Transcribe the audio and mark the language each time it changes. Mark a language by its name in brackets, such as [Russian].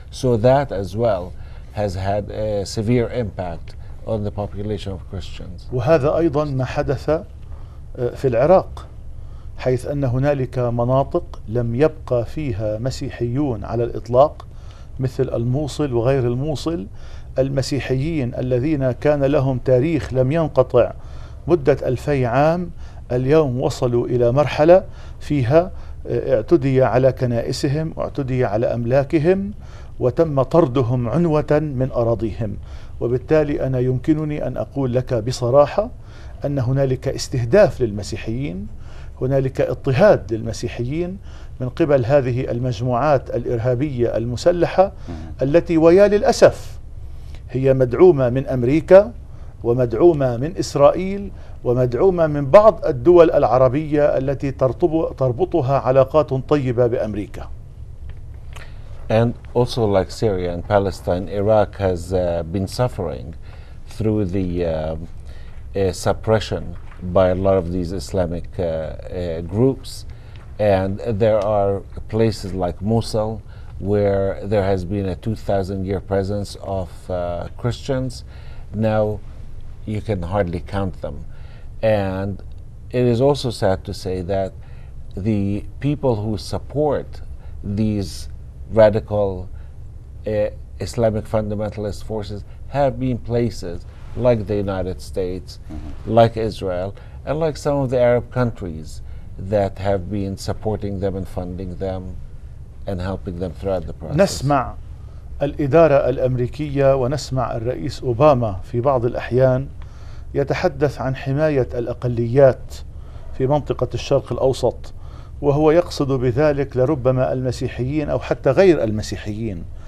[English] So that as well has had a severe impact on the population of Christians. [Arabic] وهذا أيضا ما حدث في العراق، حيث أن هنالك مناطق لم يبقى فيها مسيحيون على الإطلاق، مثل الموصل وغير الموصل. المسيحيين الذين كان لهم تاريخ لم ينقطع مدة 2000 عام اليوم وصلوا إلى مرحلة فيها اعتدي على كنائسهم واعتدي على أملاكهم وتم طردهم عنوة من أراضيهم. وبالتالي أنا يمكنني أن أقول لك بصراحة أن هنالك استهداف للمسيحيين، هنالك اضطهاد للمسيحيين من قبل هذه المجموعات الإرهابية المسلحة التي ويا للأسف هي مدعومة من أمريكا ومدعومة من إسرائيل ومدعومة من بعض الدول العربية التي تربطها علاقات طيبة بأمريكا. [English] And also, like Syria and Palestine, Iraq has been suffering through the suppression by a lot of these Islamic groups. And there are places like Mosul where there has been a 2,000-year presence of Christians. Now you can hardly count them. And it is also sad to say that the people who support these radical Islamic fundamentalist forces have been places like the United States, like Israel, and like some of the Arab countries that have been supporting them and funding them and helping them throughout the process. [Arabic] نسمع الإدارة الأمريكية ونسمع الرئيس أوباما في بعض الأحيان يتحدث عن حماية الأقليات في منطقة الشرق الأوسط، وهو يقصد بذلك لربما المسيحيين أو حتى غير المسيحيين.